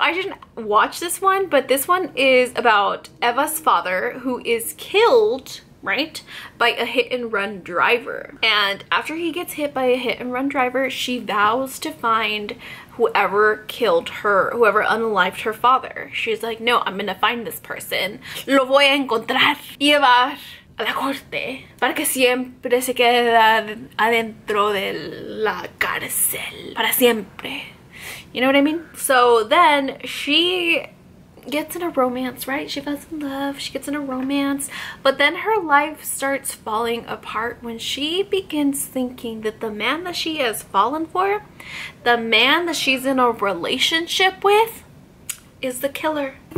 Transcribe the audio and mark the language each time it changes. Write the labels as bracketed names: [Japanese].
[English] I didn't watch this one, but this one is about Eva's father who is killed, right, by a hit-and-run driver. And after he gets hit by a hit-and-run driver, she vows to find whoever killed her, whoever unalived her father. She's like, no, I'm gonna find this person. [Spanish] Lo voy a encontrar y llevar a la corte para que siempre se quede adentro de la cárcel. Para siempre. [English] You know what I mean? So then she gets in a romance, right? She falls in love, she gets in a romance, but then her life starts falling apart when she begins thinking that the man that she has fallen for, the man that she's in a relationship with, is the killer.